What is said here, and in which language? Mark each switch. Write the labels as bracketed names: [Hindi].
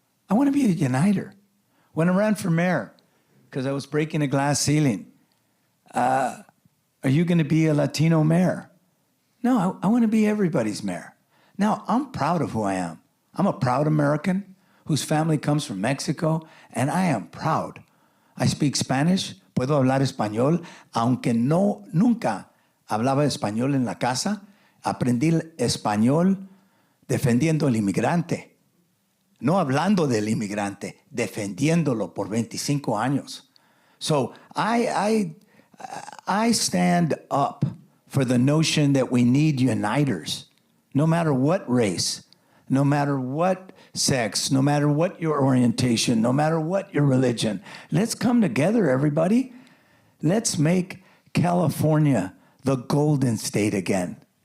[English] I want to be a uniter. When I ran for mayor, because I was breaking a glass ceiling, are you going to be a Latino mayor? No, I want to be everybody's mayor. Now, I'm proud of who I am. I'm a proud American whose family comes from Mexico, and I am proud. I speak Spanish, [Spanish] puedo hablar español, aunque nunca hablaba español en la casa. Aprendí el español defendiendo al inmigrante. No hablando del inmigrante, defendiéndolo por 25 años. [English] So I stand up for the notion that we need uniters, no matter what race, no matter what sex, no matter what your orientation, no matter what your religion. Let's come together, everybody. Let's make California the golden state again.